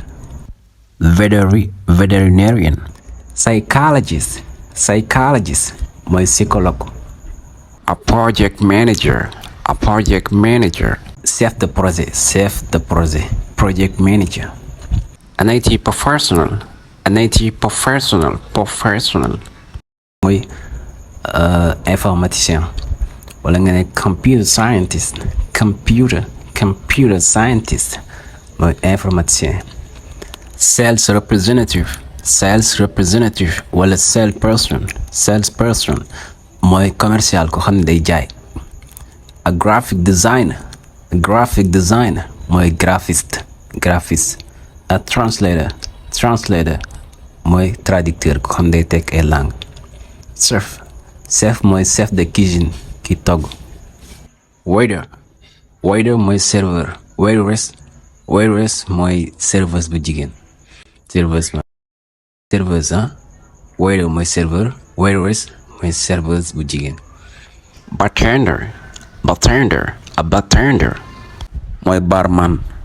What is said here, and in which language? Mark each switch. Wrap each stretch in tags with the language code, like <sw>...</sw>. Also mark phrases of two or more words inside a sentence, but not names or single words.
<en>Veterinarian. Psychologist mooy psychologue. A project manager.</en> <fr>Chef de projet.</fr> <en>Project manager. An IT professional.</en> <wo>mooy informaticien. wala nga ne</wo> <en>computer scientist</en> <wo>mooy informaticien.</wo> <en>Sales representative</en> <wo>wala salesperson mooy commercial ko xam ne day jaay.</wo> <en>A graphic designer mooy graphiste. A translator</en> <wo>mooy traducteur ko xam ne day teg ay langue. Chef mooy</wo> <fr>chef de cuisine</fr> <wo>ki togg. Waiter mooy serveur. Waitress mooy serveuse bu jigéen. Waiter mooy serveur. Waitress mooy serveuse bu jigéen. Bartender mooy barman.</wo>